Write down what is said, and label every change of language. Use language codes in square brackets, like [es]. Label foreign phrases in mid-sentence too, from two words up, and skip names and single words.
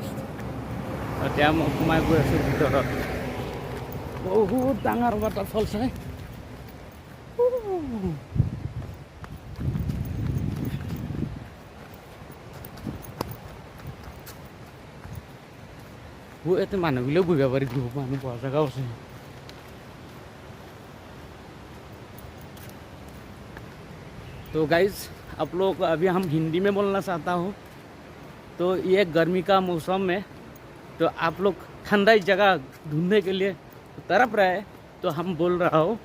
[as] এতিয়া মই সোমাই গৈ আছোঁ ভিতৰত। বহুত ডাঙৰ ৱাটাৰফলছ হয়। ইয়াতে মানুহগিলাও বহিব পাৰি, গ্ৰুপ মানুহ বহা জেগাও আছে। [hi] तो गाइज आप लोग अभी हम हिंदी में बोलना चाहता हूँ। तो ये गर्मी का मौसम में तो आप लोग ठंडा जगह ढूंढने के लिए तरफ रहे, तो हम बोल रहा हूँ।